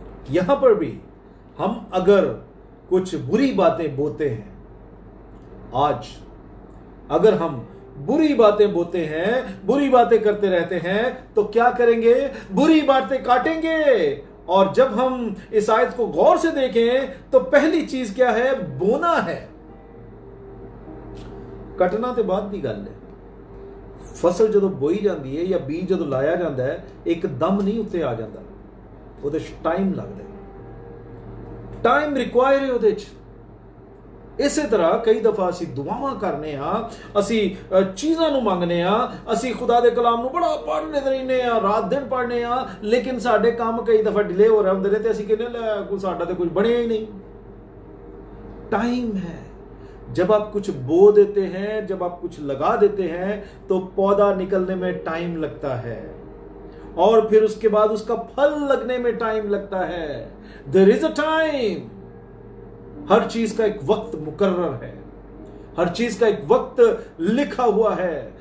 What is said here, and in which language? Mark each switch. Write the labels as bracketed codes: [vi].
[hi] यहां पर भी हम अगर कुछ बुरी बातें बोते हैं, आज अगर हम बुरी बातें बोते हैं, बुरी बातें करते रहते हैं, तो क्या करेंगे? बुरी बातें काटेंगे। और जब हम इस आयत को गौर से देखें तो पहली चीज क्या है? बोना है। कटना तो बाद की गल है, [pa] फसल ਜਦੋਂ ਬੋਈ ਜਾਂਦੀ ਹੈ ਜਾਂ ਬੀਜ ਜਦੋਂ ਲਾਇਆ ਜਾਂਦਾ ਹੈ, ਇੱਕਦਮ ਨਹੀਂ ਉੱਤੇ ਆ ਜਾਂਦਾ, ਉਹਦੇ 'ਚ ਟਾਈਮ ਲੱਗਦਾ ਹੈ, ਟਾਈਮ ਰਿਕੁਆਇਰ ਹੈ ਉਹਦੇ 'ਚ। ਇਸੇ ਤਰ੍ਹਾਂ ਕਈ ਦਫਾ ਅਸੀਂ ਦੁਆਵਾਂ ਕਰਨੇ ਆ, ਅਸੀਂ ਚੀਜ਼ਾਂ ਨੂੰ ਮੰਗਨੇ ਆ, ਅਸੀਂ ਖੁਦਾ ਦੇ ਕਲਾਮ ਨੂੰ ਬੜਾ ਪੜ੍ਹਨੇ ਰਹਿੰਦੇ ਆ, ਰਾਤ ਦਿਨ ਪੜ੍ਹਨੇ ਆ, ਲੇਕਿਨ ਸਾਡੇ ਕੰਮ ਕਈ ਦਫਾ ਡਿਲੇ ਹੋ ਰਹੇ ਹੁੰਦੇ ਨੇ ਤੇ ਅਸੀਂ ਕਹਿੰਦੇ ਲੈ ਕੋਈ ਸਾਡਾ ਤੇ ਕੁਝ ਬਣਿਆ ही नहीं। [hi] टाइम है, जब आप कुछ बो देते हैं, जब आप कुछ लगा देते हैं तो पौधा निकलने में टाइम लगता है और फिर उसके बाद उसका फल लगने में टाइम लगता है। [en] There is a time. [hi] हर चीज का एक वक्त मुकर्रर है, हर चीज का एक वक्त लिखा हुआ है।